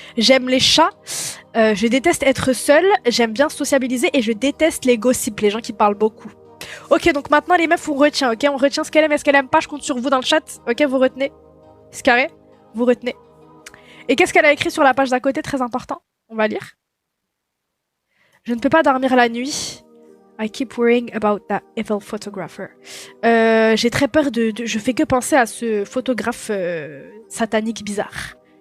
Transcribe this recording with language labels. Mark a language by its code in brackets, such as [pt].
[fr] J'aime les chats, je déteste être seule, j'aime bien sociabiliser et je déteste les gossips, les gens qui parlent beaucoup. Ok, donc maintenant les meufs, on retient, ok? On retient ce qu'elle aime et ce qu'elle aime pas, je compte sur vous dans le chat, ok? Vous retenez? C'est carré? Vous retenez. Et qu'est-ce qu'elle a écrit sur la page d'à côté? Très important, on va lire. Je ne peux pas dormir la nuit. [en] I keep worrying about that evil photographer. [fr] J'ai très peur je fais que penser à ce photographe satanique bizarre.